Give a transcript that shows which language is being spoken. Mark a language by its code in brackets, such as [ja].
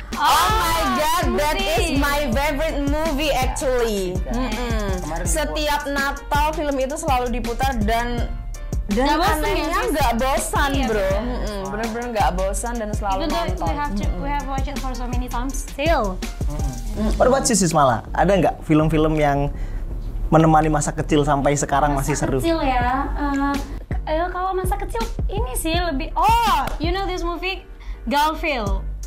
[en] Oh my god, that is my favorite movie actually. [id] Setiap Natal film itu selalu diputar dan Nggak bosan ya, anehnya sis? nggak bosan Iya, bro. Bener-bener nggak bosan dan selalu [en] Even though [id] nonton. [en] we have watched it for so many times, still. What about Sis Mala? [id] Ada nggak film-film yang menemani masa kecil sampai sekarang masih seru? Kecil ya. Kalau masa kecil ini sih lebih. [en] Oh, you know this movie Garfield.